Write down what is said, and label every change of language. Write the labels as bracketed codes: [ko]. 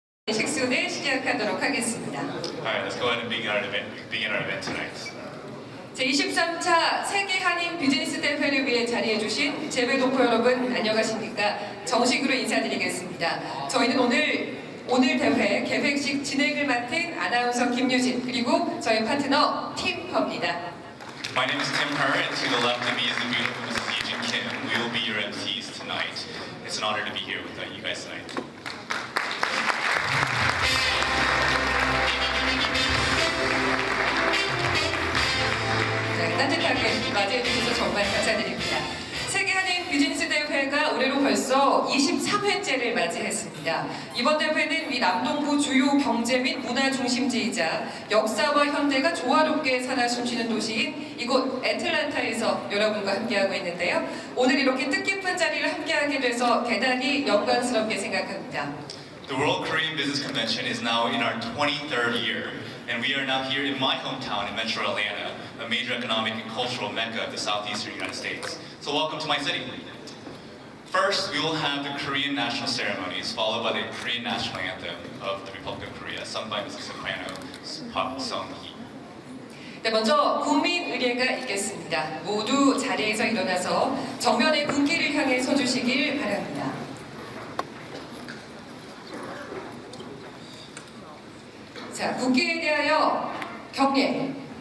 [ko] 식순을 시작하도록 하겠습니다. [en] Alright, let's go ahead and begin our event tonight. [ko] 제23차 세계 한인 비즈니스 대회를 위해 자리해 주신 재배동포 여러분 안녕하십니까? 정식으로 인사드리겠습니다. 저희는 오늘 대회 계획식 진행을 맡은 아나운서 김유진 그리고 저희 파트너 팀퍼입니다. [en] My name is Tim Her, and to the left of me is the beautiful Mrs. Yejin Kim. We will be your MCs tonight. It's an honor to be here with you guys tonight. [ko] 따뜻하게 맞이해 주셔서 정말 감사드립니다. 세계 한인 비즈니스 대회가 올해로 벌써 23회째를 맞이했습니다. 이번 대회는 미 남동부 주요 경제 및 문화 중심지이자 역사와 현대가 조화롭게 살아 숨쉬는 도시인 이곳 애틀랜타에서 여러분과 함께하고 있는데요. 오늘 이렇게 뜻깊은 자리를 함께하게 돼서 대단히 영광스럽게 생각합니다. [en] The World Korean Business Convention is now in our 23rd year, and we are now here in my hometown in Metro Atlanta, a major economic and cultural mecca of the southeastern United States. So welcome to my city. First, we will have the Korean national ceremonies, followed by the Korean national anthem of the Republic of Korea, sung by Mrs. Soprano Park Sung-hee. [ko] 네, 먼저 국민 의례가 있겠습니다. 모두 자리에서 일어나서 정면의 국기를 향해 서주시길 바랍니다. 자, 국기에 대하여 경례.